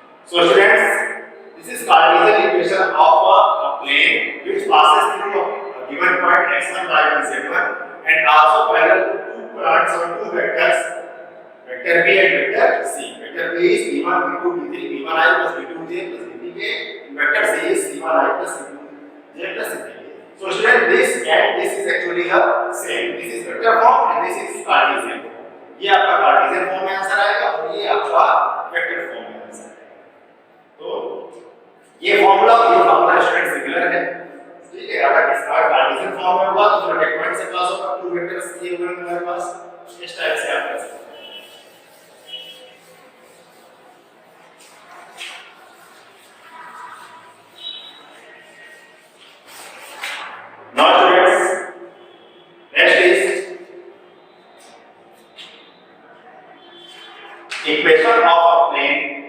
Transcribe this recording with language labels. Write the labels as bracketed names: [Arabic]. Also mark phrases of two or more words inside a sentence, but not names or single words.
[English] So students, this is Cartesian equation of a plane which passes through a given point x1, y1, z1 and also parallel to two points or two vectors, vector b and vector c. Vector b is v1, v2, v3, v1i plus v2j plus v3k. Vector c is c1i plus v2j plus v3k. So students, this is actually the same. This is vector form and this is Cartesian form. [Hindi] ये आपका [English] Cartesian form [Hindi] में आंसर आएगा और ये आपका [English] vector form [Hindi] में आंसर आएगा। तो ये [English] formula student similar [Hindi] है, ठीक है। अगर इसका [English] Cartesian form [Hindi] में होगा तो फिर पॉइंट से क्लास होगा, [English] two vectors [Hindi] दिए हुए हैं हमारे पास, इस टाइप से आप कर सकते हैं। [English] Now students, next is equation of a plane,